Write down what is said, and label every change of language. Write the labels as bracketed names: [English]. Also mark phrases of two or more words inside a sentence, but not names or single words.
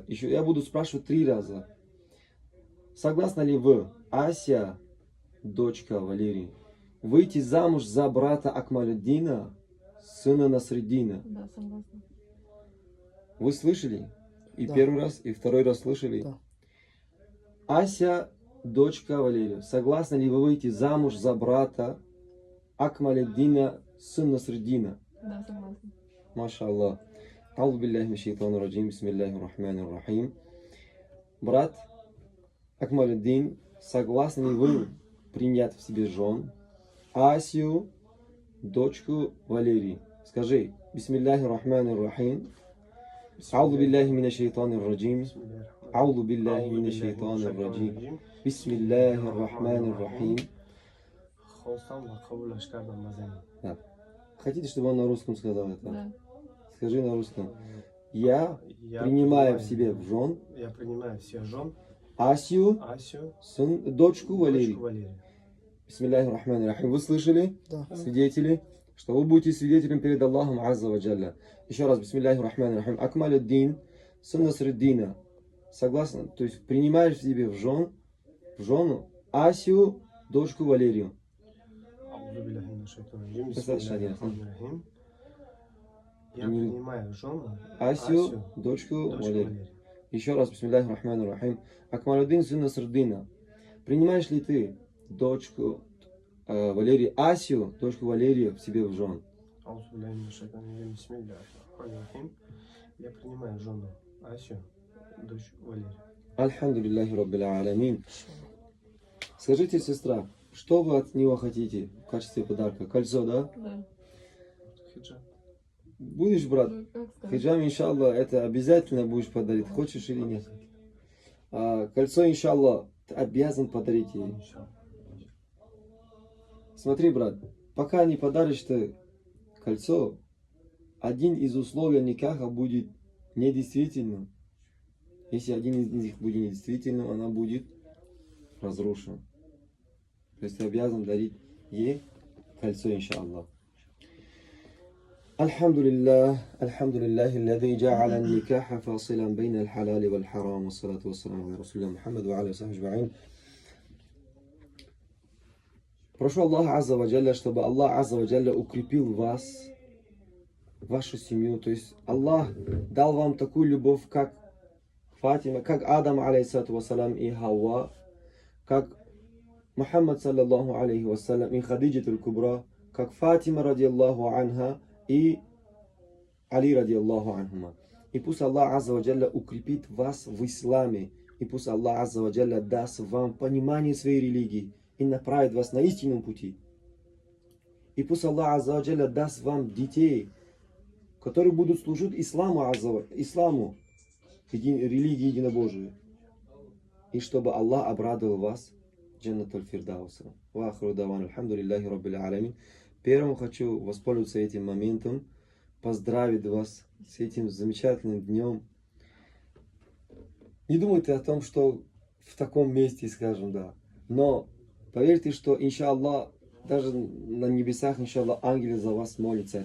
[Russian] Еще я буду спрашивать 3 раза. Согласны ли вы, Ася, дочка Валерий, выйти замуж за брата Акмалуддина, сына Насреддина? Да, согласна. Вы слышали? И Да. первый раз, и второй раз слышали? Да. Ася, дочка Валерия, согласны ли вы выйти замуж за брата Акмалуддина, сына Насреддина? Да, согласна. [Arabic] ما شاء الله. أعوذ بالله من الشيطان الرجيم. بسم الله الرحمن الرحيم. [Russian] Брат Акмалуддин, согласны ли вы принять в себе жен Асию, дочку Валерии? Скажи. [Arabic] بسم الله الرحمن الرحيم. أعوذ بالله من الشيطان الرجيم. أعوذ بالله من الشيطان الرجيم. بسم الله الرحمن الرحيم. [Russian] Хотите, чтобы он на русском сказал это? Да. Скажи на русском. Я принимаю в себе в жен Я принимаю всех жен Асию, Асю, дочку Валерию. дочку Валерию. [Arabic] بسم الله الرحمن الرحيم. [Russian] Вы слышали, Да. свидетели, что вы будете свидетелем перед Аллахом [Arabic] عز وجل. [Russian] Еще раз, [Arabic] بسم الله الرحمن الرحيم. Акмалюддин, [Russian] сын Насруддина. Согласно, то есть принимаешь в себе в жену Асию, дочку Валерию. [Arabic] أعوذ بالله من الشيطان الرجيم. [Russian] Достаточно один. [Arabic] بسم الله الرحمن الرحيم. [Russian] Я Приним- принимаю жену Асию, дочку дочку Валерию. Валерию. Еще раз, [Arabic] بسم الله الرحمن الرحيم. Акмалюддин, [Russian] сын Насруддина. Принимаешь ли ты дочку Валерию, Асию, дочку Валерию в себе в жен? [Arabic] أعوذ بالله من الشيطان الرجيم. بسم الله الرحمن الرحيم. [Russian] Я принимаю жену Асю, дочь Валерию. [Arabic] الحمد لله رب العالمين. [Russian] Скажите, сестра, что вы от него хотите в качестве подарка? Кольцо, да? Да. Хиджаб. Будешь, брат? Ну, как сказать? Хиджам, иншаллах, это обязательно будешь подарить, хочешь или нет? А кольцо, иншаллах, ты обязан подарить ей. Иншаллах. Смотри, брат, пока не подаришь ты кольцо, один из условий никаха будет недействительным. Если один из них будет недействительным, она будет разрушена. То есть ты обязан дарить ей кольцо, иншаллах. [Arabic] الحمد لله، الذي جعل النكاح فاصلا بين الحلال والحرام، والصلاة والسلام على رسول الله محمد وعلى صحبه أجمعين. [Russian] Прошу Аллаха [Arabic] عز وجل, [Russian] чтобы Аллах [Arabic] عز وجل [Russian] укрепил вас, вашу семью. То есть Аллах дал вам такую любовь, как Фатима, как Адам, [Arabic] عليه الصلاة والسلام, [Russian] и Хауа, как Мухаммад, [Arabic] صلى الله عليه وسلم, [Russian] и Хадиджатуль Кубра, как Фатима, [Arabic] رضي الله عنها, [Russian] и Али, [Arabic] رضي الله عنهما. [Russian] И пусть Аллах [Arabic] عز وجل [Russian] укрепит вас в исламе, и пусть Аллах [Arabic] عز وجل [Russian] даст вам понимание своей религии и направит вас на истинном пути. И пусть Аллах [Arabic] عز وجل [Russian] даст вам детей, которые будут служить исламу, религии единобожия. И чтобы Аллах обрадовал вас [Arabic] جنة الفردوس. وآخر دعوانا الحمد لله رب العالمين. [Russian] Первым хочу воспользоваться этим моментом, поздравить вас с этим замечательным днем. Не думайте о том, что в таком месте, скажем, да. Но поверьте, что, иншаллах, даже на небесах, иншаллах, ангелы за вас молятся.